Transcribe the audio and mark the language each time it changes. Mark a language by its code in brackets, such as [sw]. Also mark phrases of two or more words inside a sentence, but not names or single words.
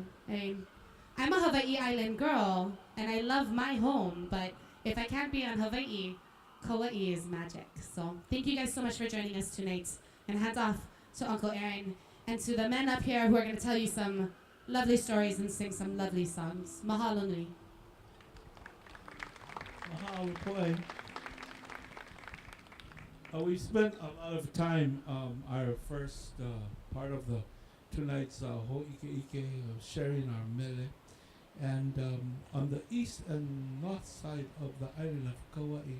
[en] I'm a Hawaii Island girl, and I love my home, but if I can't be on Hawaii, Kaua'i is magic. So thank you guys so much for joining us tonight. And hands off to Uncle Aaron and to the men up here who are going to tell you some lovely stories and sing some lovely songs. [haw] Mahalo nui. Mahalo poi. [en] We spent a lot of time, our first part of tonight's ho'ike sharing our mele. And on the east and north side of the island of Kaua'i.